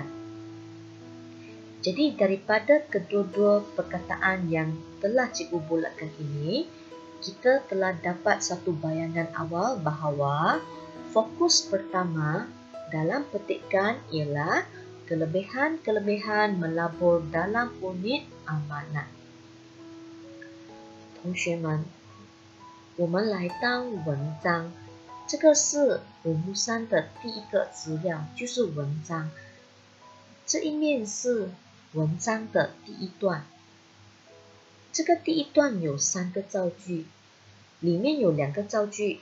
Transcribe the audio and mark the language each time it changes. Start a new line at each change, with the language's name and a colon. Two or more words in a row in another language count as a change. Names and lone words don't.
Malay: Jadi, daripada kedua-dua perkataan yang telah cikgu bulatkan ini, kita telah dapat satu bayangan awal bahawa fokus pertama dalam petikan ialah kelebihan-kelebihan melabur dalam unit amanah.
Chinese: 同学们，我们来到文章，这个是rumusan的第一个资料，就是文章。这一面是文章的第一段，这个第一段有3个造句，里面有2个造句。